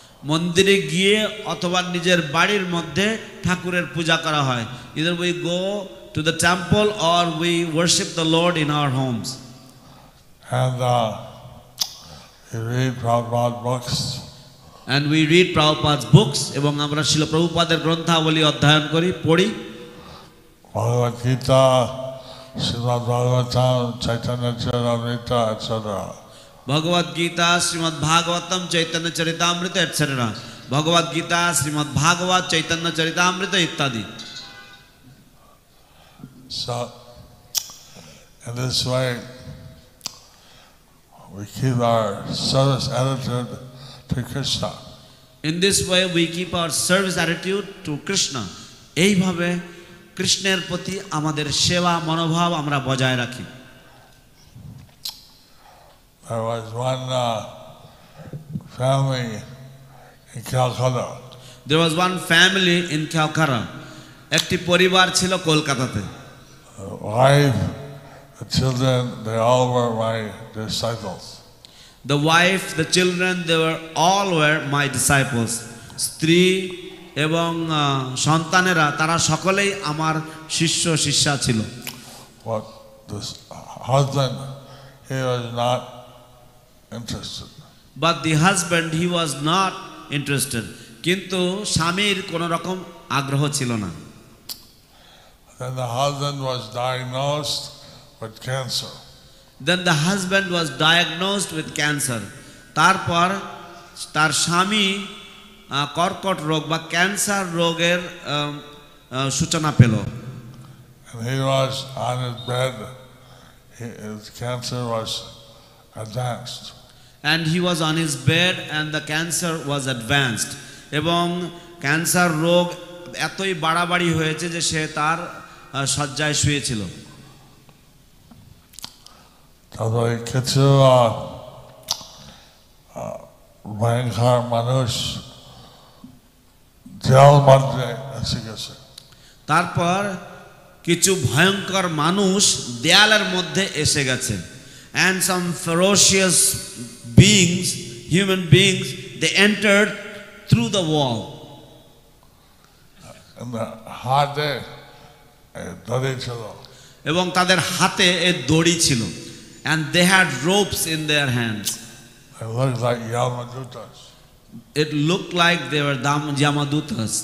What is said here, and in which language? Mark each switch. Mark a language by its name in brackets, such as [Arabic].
[Bangla] মন্দিরে গিয়ে অথবা নিজের বাড়ির মধ্যে ঠাকুরের পূজা করা হয়। [English] Either we go to the temple or we worship the Lord in our homes. And we read Prabhupada's books. And we read Prabhupada's books [Bangla] এবং আমরা শিল প্রভুপাদের গ্রন্থাবলী অধ্যয়ন করি, পড়ি। [English] Bhagavad Gita, Srimad Bhagavatam, Chaitanya Charitamrita, etc. Bhagavad Gita, Srimad Bhagavatam, Chaitanya Charitamrita, etc. Bhagavad Gita, Srimad Bhagavat, Chaitanya Charitamrita, ittadi. So, in this way, we keep our service attitude to Krishna. In this way, we keep our service attitude to Krishna. [Bangla] এইভাবে কৃষ্ণের প্রতি আমাদের সেবা মনোভাব আমরা বজায় রাখি। [English] There was one family in Calcutta. There was one family in Calcutta. [Bangla] একটি পরিবার ছিল কলকাতাতে। [English] The wife, the children, they all were my disciples. The wife, the children, they all were my disciples. [Bangla] স্ত্রী এবং সন্তানেরা তারা সকলেই আমার শিষ্য শিষ্যা ছিল। [English] But this husband, he was not interested. But the husband, he was not interested. [Bangla] কিন্তু স্বামীর কোনো রকম আগ্রহ ছিল না। [English] Then the husband was diagnosed with cancer. Then the husband was diagnosed with cancer. [Bangla] তারপর তার স্বামী কর্কট রোগ বা ক্যান্সার রোগের সূচনা পেল। [English] And he was on his bed. His cancer was advanced. And he was on his bed and the cancer was advanced. [Bangla] এবং ক্যান্সার রোগ এতই বাড়াবাড়ি হয়েছে যে সে তার শয্যায় শুয়েছিল। তারপরে কিছু ভয়ঙ্কর মানুষ জেল মধ্যে এসে গেছে। তারপর কিছু ভয়ঙ্কর মানুষ দেয়ালের মধ্যে এসে গেছে। [English] And some ferocious beings, human beings, they entered through the wall. And the [Bangla] হাতে দড়ি ছিল। এবং তাদের হাতে এই দড়ি ছিল। [English] And they had ropes in their hands. They looked like Yamadutas. It looked like they were Yamadutas.